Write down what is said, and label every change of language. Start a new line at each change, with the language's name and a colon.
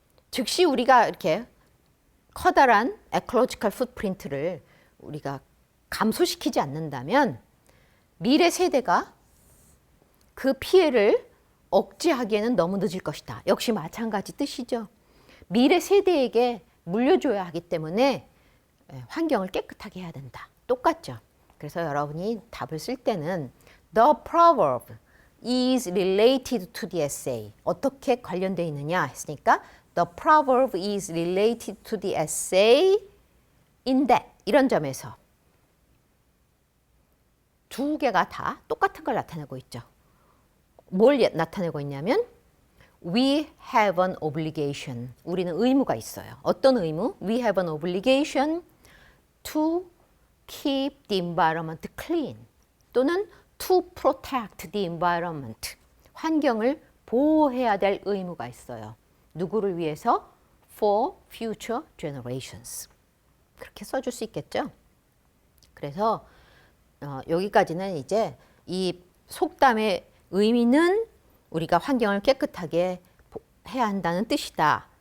Korean: 즉시 우리가 이렇게 커다란 에콜로지컬 풋프린트를 우리가 감소시키지 않는다면 미래 세대가 그 피해를 억제하기에는 너무 늦을 것이다. 역시 마찬가지 뜻이죠. 미래 세대에게 물려줘야 하기 때문에 환경을 깨끗하게 해야 된다. 똑같죠. 그래서 여러분이 답을 쓸 때는
English: The proverb is related to the essay.
Korean: 어떻게 관련되어 있느냐 했으니까
English: The proverb is related to the essay in that.
Korean: 이런 점에서 두 개가 다 똑같은 걸 나타내고 있죠. 뭘 나타내고 있냐면
English: We have an obligation.
Korean: 우리는 의무가 있어요. 어떤 의무?
English: We have an obligation to keep the environment clean
Korean: 또는
English: to protect the environment.
Korean: 환경을 보호해야 될 의무가 있어요. 누구를 위해서?
English: For future generations.
Korean: 그렇게 써줄 수 있겠죠? 그래서 여기까지는 이제 이 속담의 의미는 우리가 환경을 깨끗하게 해야 한다는 뜻이다.